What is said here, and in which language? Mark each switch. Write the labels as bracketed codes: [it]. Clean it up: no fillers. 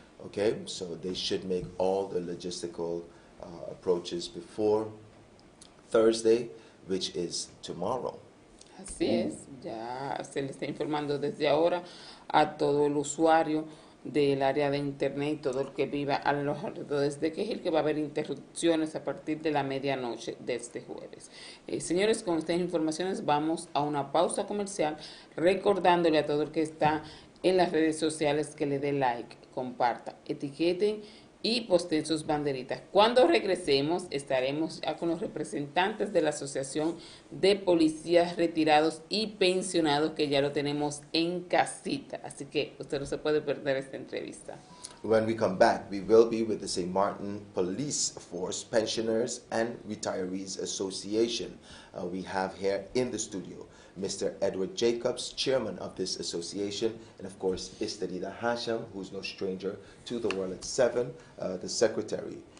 [en] Okay, so they should make all the logistical approaches before Thursday, which is tomorrow. [es] Así es, ya se le está informando desde ahora a todo el usuario del área de internet y todo el que viva a los alrededores de Quejil que va a haber interrupciones a partir de la medianoche de este jueves. Señores, con estas informaciones vamos a una pausa comercial, recordándole a todo el que está en las redes sociales que le dé like, comparta, etiqueten y posteen sus banderitas. Cuando regresemos estaremos ya con los representantes de la Asociación de Policías Retirados y Pensionados, que ya lo tenemos en casita, así que usted no se puede perder esta entrevista. [en] When we come back, we will be with the St. Martin Police Force Pensioners and Retirees Association. We have here in the studio Mr. Edward Jacobs, chairman of this association, and of course, Esterida Hasham, who's no stranger to the World at 7, the secretary.